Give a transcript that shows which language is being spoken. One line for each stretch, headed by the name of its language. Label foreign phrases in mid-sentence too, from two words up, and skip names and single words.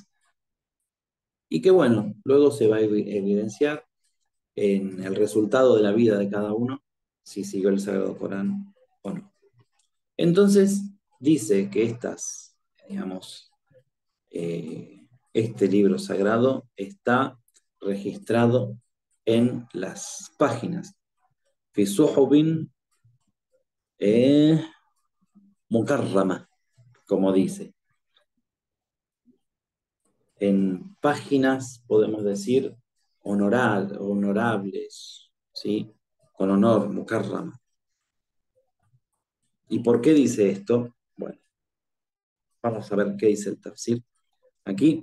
Spanish: Y que bueno, luego se va a evidenciar en el resultado de la vida de cada uno, si siguió el Sagrado Corán o no. Entonces, dice que digamos, este libro sagrado está registrado en las páginas
Arabic: في صحف مكرمة,
Spanish: como dice, en páginas, podemos decir, honorables, ¿sí? Con honor, mukarrama. ¿Y por qué dice esto? Bueno, vamos a ver qué dice el tafsir aquí.